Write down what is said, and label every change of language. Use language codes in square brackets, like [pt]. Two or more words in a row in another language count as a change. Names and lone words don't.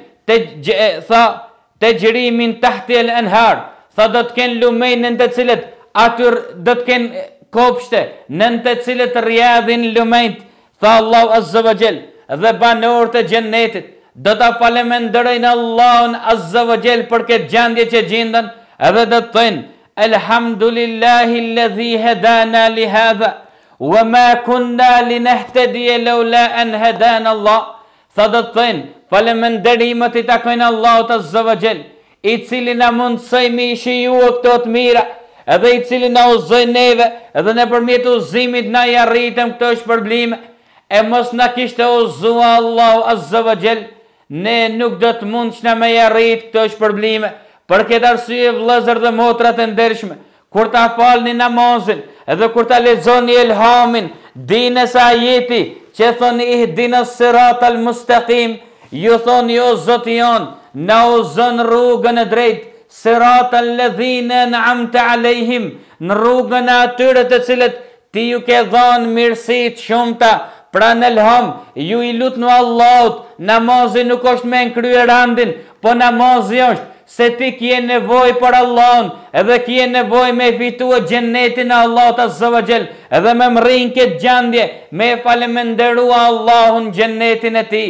[sq] kenë te gjërimin [ar] تحت الأنهار, [sq] tha do të kenë lumenj në të cilët aty do të kenë kopshte, në të cilët rrjedhin lumenjt, tha Allahu [ar] عز وجل, [sq] dhe banorët e xhennetit do ta falenderojnë Allahun [ar] عز وجل [sq] për këtë gjendje që gjendën, edhe do të thënë [ar] الحمد لله الذي هدانا لهذا وما كنا لنهتدي لولا أن هدانا الله. [sq] Tha do të thënë falënderimet i takojnë Allahut [ar] عز وجل, [sq] i cili na mundsoi mi shiju këto të mira, edhe i cili na udhëzoi neve, edhe nëpërmjet udhëzimit na i arritëm këto shpërblime. E mos na kishte udhëzuar Allahu [ar] عز وجل, [sq] ne nuk do të mundshna me arrit këto shpërblime. Për këtë arsye vëllezër dhe motra të ndershme, kur ta falni namazin edhe kur ta lexoni elhamin, dini se ajeti që thoni [ar] اهدنا الصراط المستقيم, [sq] ju thoni o Zoti jon, na udhëzon rrugën e drejtë, [ar] صراط الذين أنعمت عليهم, [sq] në rrugën e atyre të cilët ti ju ke dhënë mirësi të shumta. Pra në elham, ju i lutnu Allahut, namazi nuk është me kryer randin, po namazi është se ti kje nevoj për Allahun, edhe kje nevoj me fitua xhennetin e Allahut [ar] عز وجل, [sq] edhe me mrin këtë gjendje, me falenderua Allahun xhennetin e tij.